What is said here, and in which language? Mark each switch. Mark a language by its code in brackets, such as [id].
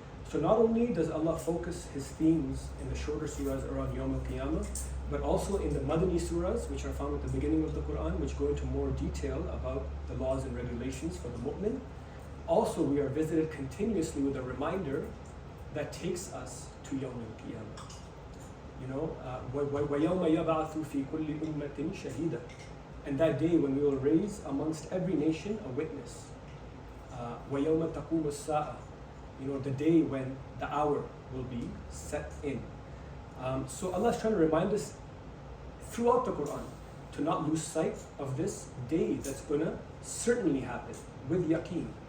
[en] So not only does Allah focus His themes in the shorter surahs around Yawm al-Qiyamah, but also in the Madani surahs, which are found at the beginning of the Quran, which go into more detail about the laws and regulations for the mu'min. Also, we are visited continuously with a reminder that takes us to Yawm al-Qiyamah. You know, [ar] وَيَوْمَ يَبْعَثُ فِي كُلِّ أُمَّةٍ شَهِيدًا. [en] And that day when we will raise amongst every nation a witness. [ar] وَيَوْمَ تَقُومُ السَّاعَةِ. [en] You know, the day when the hour will be set in. So Allah is trying to remind us throughout the Quran to not lose sight of this day that's going to certainly happen with yaqeen.